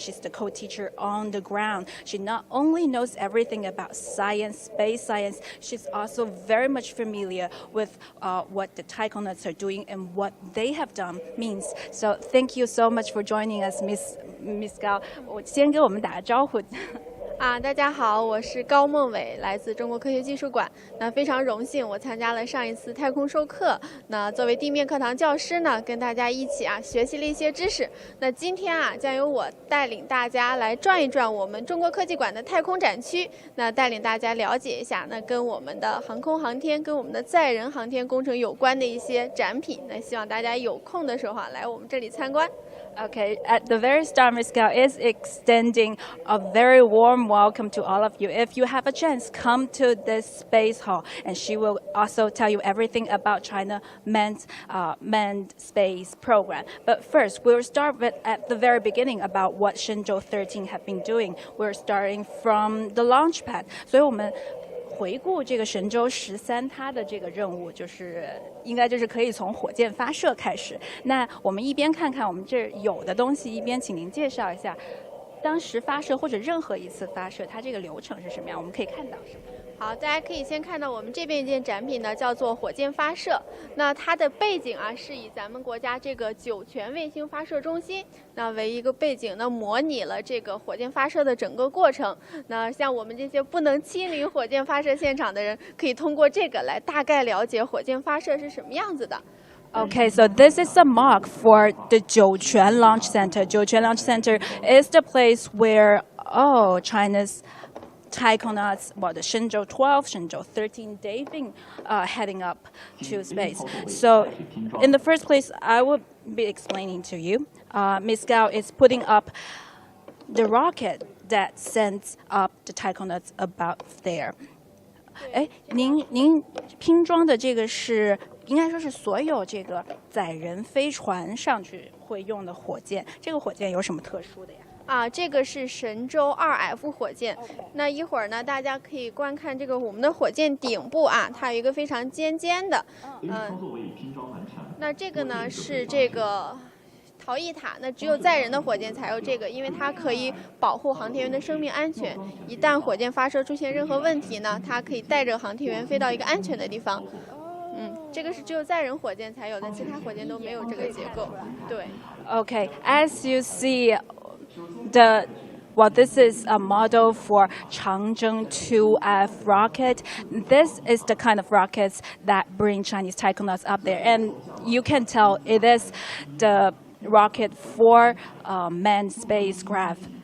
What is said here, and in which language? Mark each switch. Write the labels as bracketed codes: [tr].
[en] She's the co-teacher on the ground. She not only knows everything about science, space science, she's also very much familiar with what the taikonauts are doing and what they have done means. So thank you so much for joining us, Miss Gao. [zh] 我先给我们打个招呼。大家好，我是高梦伟，来自中国科学技术馆。那非常荣幸，我参加了上一次太空授课。那作为地面课堂教师呢，跟大家一起学习了一些知识。那今天将由我带领大家来转一转我们中国科技馆的太空展区。那带领大家了解一下，那跟我们的航空航天、跟我们的载人航天工程有关的一些展品。那希望大家有空的时候来我们这里参观。 [en] Okay, at the very start, Ms. Gao is extending a very warm welcome to all of you. If you have a chance, come to this space hall, and she will also tell you everything about China manned space program. But first, we'll start with at the very beginning about what Shenzhou-13 have been doing. We're starting from the launch pad. [zh] 所以我们回顾这个神舟13，它的这个任务应该就是可以从火箭发射开始。那我们一边看看我们这有的东西，一边请您介绍一下当时发射或者任何一次发射，它这个流程是什么样？我们可以看到什么？好，大家可以先看到我们这边一件展品呢，叫做火箭发射。那它的背景是以咱们国家这个酒泉卫星发射中心为一个背景，模拟了这个火箭发射的整个过程。那像我们这些不能亲临火箭发射现场的人，可以通过这个来大概了解火箭发射是什么样子的。 [en] Okay, so this is a mock for the Jiuquan Launch Center. Jiuquan Launch Center is the place where China's taikonauts, the Shenzhou-12, Shenzhou-13, they've been heading up to space. So in the first place, I would be explaining to you. Ms. Gao is putting up the rocket that sends up the taikonauts about there. [zh] 您拼装的这个是应该说是所有这个载人飞船上去会用的火箭。这个火箭有什么特殊的呀？这个是神舟2F 火箭。那一会儿呢，大家可以观看这个我们的火箭顶部它有一个非常尖尖的。那这个呢是这个逃逸塔，那只有载人的火箭才有这个，因为它可以保护航天员的生命安全。一旦火箭发射出现任何问题呢，它可以带着航天员飞到一个安全的地方。这个是只有载人火箭才有的，其他火箭都没有这个结构。对。 [en] Okay, as you see, this is a model for Changzheng 2F rocket. This is the kind of rockets that bring Chinese taikonauts up there, and you can tell it is the rocket for manned spacecraft.